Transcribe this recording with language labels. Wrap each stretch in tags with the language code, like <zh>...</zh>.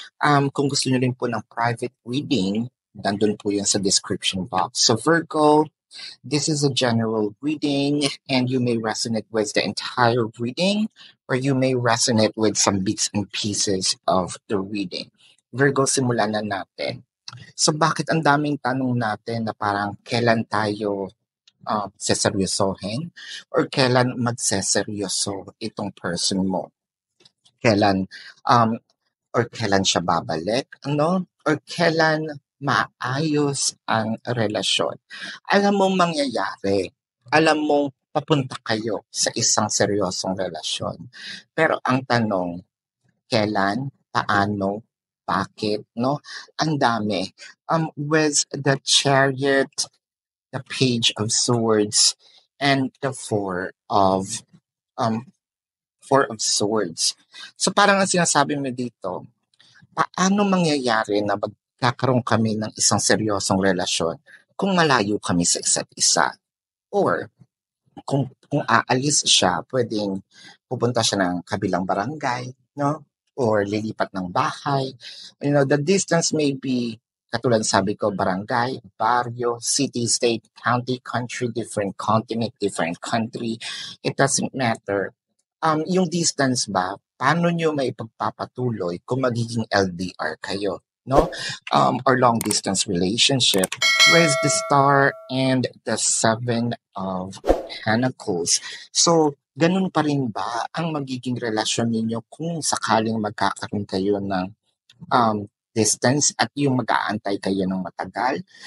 <tl>Kung gusto nyo rin po ng private reading, nandun po yan sa description box.</tl> <en>So, Virgo, this is a general reading, and you may resonate with the entire reading, or you may resonate with some bits and pieces of the reading.</en> <tl>Virgo, simulan na natin. So, bakit ang daming tanong natin na parang kailan tayo seseryosohin? Or kailan magseseryoso itong person mo? Kailan, or kailan siya babalik? Ano? Or kailan maayos ang relasyon? Alam mong mangyayari. Alam mong papunta kayo sa isang seryosong relasyon. Pero ang tanong, kailan, paano, bakit, no? Ang dami.</tl> <en>With the Chariot, the Page of Swords, and the Four of Swords.</en> <tl>So parang ang sinasabi mo dito, paano mangyayari na magkakaroon kami ng isang seryosong relasyon kung malayo kami sa isa't isa? Or kung aalis siya, pwedeng pupunta siya ng kabilang barangay, no? Or lilipat ng bahay.</tl> <en>You know, the distance may be,</en> <tl>katulad sabi ko,</tl> <en>barangay, barrio, city, state, county, country, different continent, different country. It doesn't matter.</en> <tl>Yung distance ba, paano nyo may pagpapatuloy kung magiging LDR kayo, no?</tl> <en>Or long distance relationship. Where's the Star and the Seven of Pentacles?</en> <tl>So, ganun pa rin ba ang magiging relasyon ninyo kung sakaling magkakaroon kayo ng distance at yung mag-aantay kayo ng matagal?</tl>